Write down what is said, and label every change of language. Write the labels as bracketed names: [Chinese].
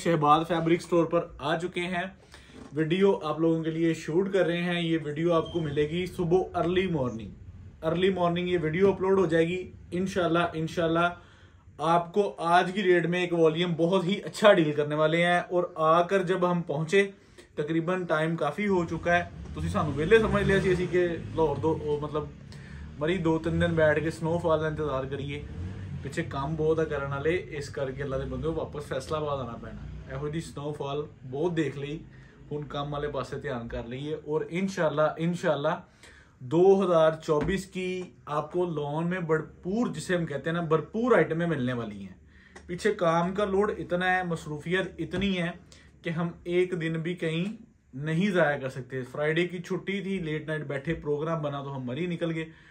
[Hindi] Shahbaz fabric store पर आ चुके हैं। वीडियो आप लोगों के लिए शूट कर रहे हैं। ये वीडियो आपको मिलेगी सुबह अर्ली मॉर्निंग ये वीडियो अपलोड हो जाएगी। इंशाल्लाह आपको आज की डेट में एक वॉल्यूम बहुत ही अच्छा डील करने वाले हैं। और आकर जब हम पहुंचे तकरीबन टाइम काफ़ी हो चुका है। [Punjabi] ਤੁਸੀਂ ਸਾਨੂੰ ਵਿਹਲੇ ਸਮਝ ਲਿਆ ਸੀ ਅਸੀਂ ਕਿ ਲਾਹੌਰ ਤੋਂ ਮਤਲਬ ਮਰੀ 2-3 ਦਿਨ ਬੈਠ ਕੇ ਸਨੋਫਾਲ ਦਾ ਇੰਤਜ਼ਾਰ ਕਰੀਏ। ਪਿੱਛੇ ਕੰਮ ਬਹੁਤ ਆ ਕਰਨ ਵਾਲੇ, ਇਸ ਕਰਕੇ ਅੱਲਾ ਦੇ ਬੰਦੇ ਵਾਪਸ ਫੈਸਲਾਬਾਦ ਆਣਾ ਪੈਣਾ। ਇਹੋ ਜਿਹੀ ਸਨੋਫਾਲ ਬਹੁਤ ਦੇਖ ਲਈ, ਹੁਣ ਕੰਮ [Hindi] वाले पासे ध्यान कर लीजिए। और इंशाल्लाह 2024 की आपको लॉन में भरपूर, जिसे हम कहते हैं ना, भरपूर आइटमें मिलने वाली हैं। पीछे काम का लोड इतना है, मसरूफियत इतनी है कि हम एक दिन भी कहीं नहीं ज़ाया कर सकते। फ्राइडे की छुट्टी थी, लेट नाइट बैठे, प्रोग्राम बना तो हम मरी निकल गए।